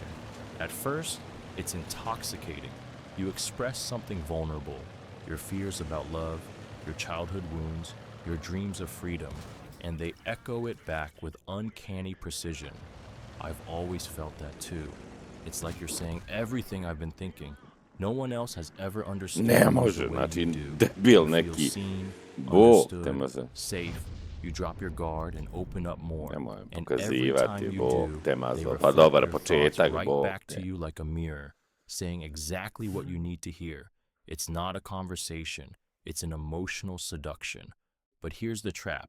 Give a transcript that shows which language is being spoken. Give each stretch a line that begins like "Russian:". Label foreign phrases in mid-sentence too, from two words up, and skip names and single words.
English: At first, it's intoxicating. You express something vulnerable, your fears about love, your childhood wounds, your dreams of freedom, and they echo it back with uncanny precision. I've always felt that too. It's like you're saying everything I've been thinking. No one else has ever understood
Serbian: Ne može,
English: the way
Serbian: znači
English: you do.
Serbian: debil
English: You feel
Serbian: neki.
English: seen,
Serbian: Bog te
English: understood,
Serbian: maze.
English: safe. You drop your guard and open up more.
Serbian: Nemoj
English: And every
Serbian: pokazivati,
English: time you
Serbian: Bog
English: do,
Serbian: te
English: they
Serbian: mazo. Pa
English: reflect
Serbian: dobar
English: your thoughts
Serbian: početak,
English: right
Serbian: Bog
English: back to
Serbian: te.
English: you like a mirror, saying exactly what you need to hear. It's not a conversation. It's an emotional seduction. But here's the trap.